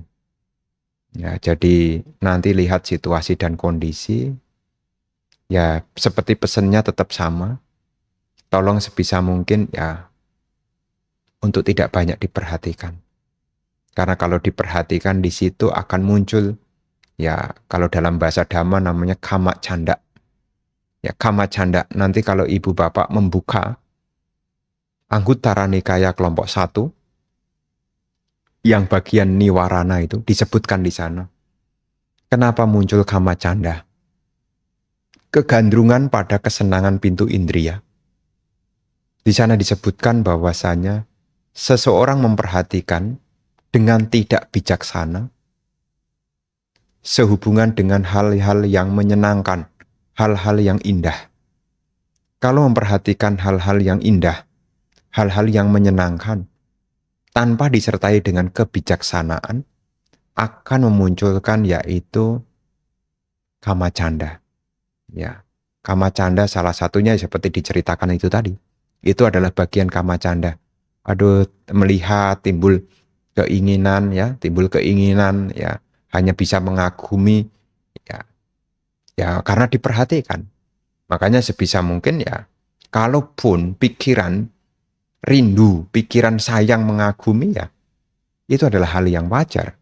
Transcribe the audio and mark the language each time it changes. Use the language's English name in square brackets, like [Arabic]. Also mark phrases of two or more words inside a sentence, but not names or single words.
[Indonesian] Ya, jadi nanti lihat situasi dan kondisi. Ya seperti pesannya tetap sama. Tolong sebisa mungkin ya untuk tidak banyak diperhatikan. Karena kalau diperhatikan di situ akan muncul ya kalau dalam bahasa Dhamma namanya [Pali] kama canda. [Indonesian] Ya [Pali] kama canda [Indonesian] nanti kalau ibu bapak membuka Anguttara Nikaya kelompok 1 yang bagian niwarana itu disebutkan di sana. Kenapa muncul [Pali] kama canda? [Indonesian] Kegandrungan pada kesenangan pintu indria. Di sana disebutkan bahwasanya seseorang memperhatikan dengan tidak bijaksana sehubungan dengan hal-hal yang menyenangkan, hal-hal yang indah. Kalau memperhatikan hal-hal yang indah, hal-hal yang menyenangkan, tanpa disertai dengan kebijaksanaan, akan memunculkan yaitu [Pali] kama canda. [Indonesian] Ya, [Pali] kama canda [Indonesian] salah satunya seperti diceritakan itu tadi. Itu adalah bagian [Pali] kama canda. [Indonesian] Aduh, melihat timbul keinginan ya, hanya bisa mengagumi ya. Ya, karena diperhatikan. Makanya sebisa mungkin ya, kalaupun pikiran rindu, pikiran sayang mengagumi ya, itu adalah hal yang wajar.